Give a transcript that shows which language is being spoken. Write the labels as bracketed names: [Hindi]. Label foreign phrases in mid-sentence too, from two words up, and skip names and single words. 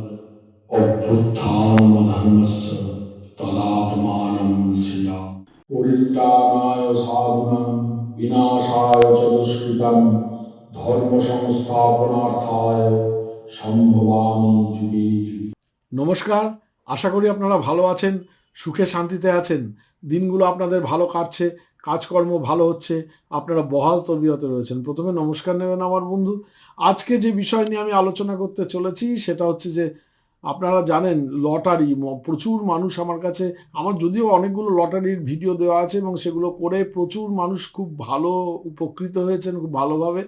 [Sanskrit] अभ्युत्थानमधर्मस्य तदात्मानं सृजामि। परित्राणाय साधूनां विनाशाय च दुष्कृतां धर्म संस्थापनार्थाय সম্ভবামি যুগে যুগে। [Bangla] নমস্কার, আশা করি আপনারা ভালো আছেন, সুখে শান্তিতে আছেন। দিনগুলো আপনাদের ভালো কাটছে, কাজকর্ম ভালো হচ্ছে, আপনারা বহাল তবিয়তে রয়েছেন। প্রথমে নমস্কার নেবেন আমার বন্ধু। আজকে যে বিষয় নিয়ে আমি আলোচনা করতে চলেছি সেটা হচ্ছে যে আপনারা জানেন লটারি, প্রচুর মানুষ আমার কাছে, আমার যদিও অনেকগুলো লটারির ভিডিও দেওয়া আছে এবং সেগুলো করে প্রচুর মানুষ খুব ভালো উপকৃত হয়েছেন, খুব ভালোভাবে।